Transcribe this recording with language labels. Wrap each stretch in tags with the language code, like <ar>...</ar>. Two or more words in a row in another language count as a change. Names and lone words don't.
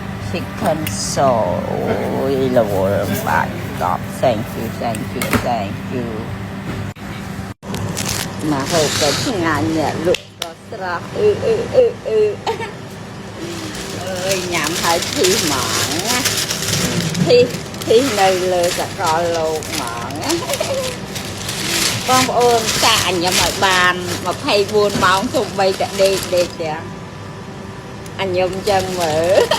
<en>chicken soul</en> <km>អូយលវលបាច់កប់</km> <en>thank you</en> <km>មកហូបទៅឆ្ងាញ់អ្នកលក់ក៏ស្រស់អើយញ៉ាំហើយភីហ្មងណាភីនៅលើសកលលោកហ្មងបងប្អូនចាក់អញ្ញឹមឲ្យបាន24ម៉ោងទោះបីតែដេកទាំងអញ្ញឹមចឹងមើល</km>